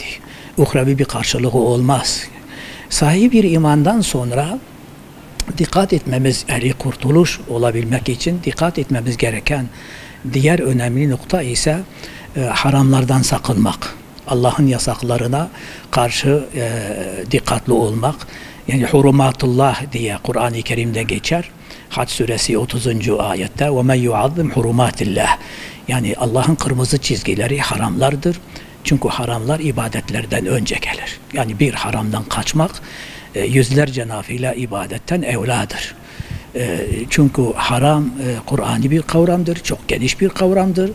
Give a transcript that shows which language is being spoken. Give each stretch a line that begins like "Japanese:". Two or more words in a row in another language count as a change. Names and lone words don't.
Turkish: Uhrevi bir karşılığı olmaz. Sahih bir imandan sonra dikkat etmemiz, kurtuluş olabilmek için dikkat etmemiz gereken diğer önemli nokta ise haramlardan sakınmak. Allah'ın yasaklarına karşı dikkatli olmak. Yani hurumatullah diye Kur'an-ı Kerim'de geçer. Hac suresi 30. ayette
Arabic: وَمَنْ يُعَظِّمْ حُرُمَاتِ اللّٰهِ,
Turkish: yani Allah'ın kırmızı çizgileri haramlardır. Çünkü haramlar ibadetlerden önce gelir. Yani bir haramdan kaçmak yüzlerce nafile ibadetten evladır. Çünkü haram Kur'an'ı bir kavramdır, çok geniş bir kavramdır.